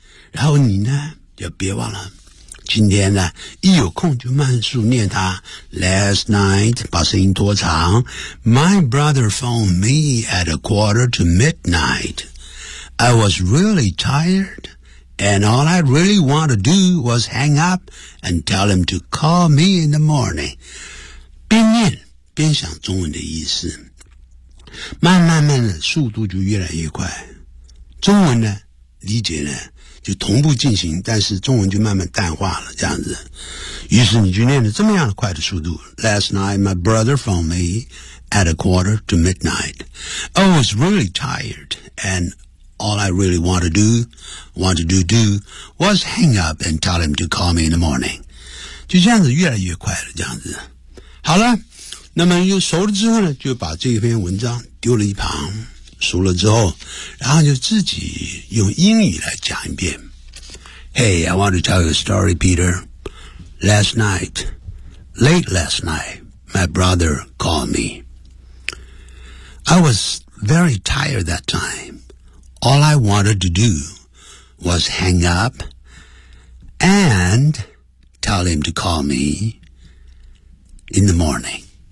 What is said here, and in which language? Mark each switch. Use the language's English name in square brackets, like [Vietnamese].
[Chinese] 然后你呢就别忘了今天呢一有空就慢速念它 [English] Last night, [Chinese] 把声音拖长 [English] My brother phoned me at a quarter to midnight. I was really tired, and all I really wanted to do was hang up and tell him to call me in the morning. [Chinese] 边念边想中文的意思。慢慢慢的速度就越来越快。中文呢理解呢就同步进行，但是中文就慢慢淡化了，这样子。于是你就念了这么样的快的速度。 [English] Last night, my brother phoned me at a quarter to midnight. I was really tired, and all I really wanted to do was hang up and tell him to call me in the morning. [Chinese] 就这样子越来越快了，这样子。好了，那么又熟了之后呢，就把这篇文章丢了一旁。熟了之后，然后就自己用英语来讲一遍。 [English] Hey, I want to tell you a story, Peter. Last night, late last night, my brother called me. I was very tired that time. All I wanted to do was hang up and tell him to call me in the morning.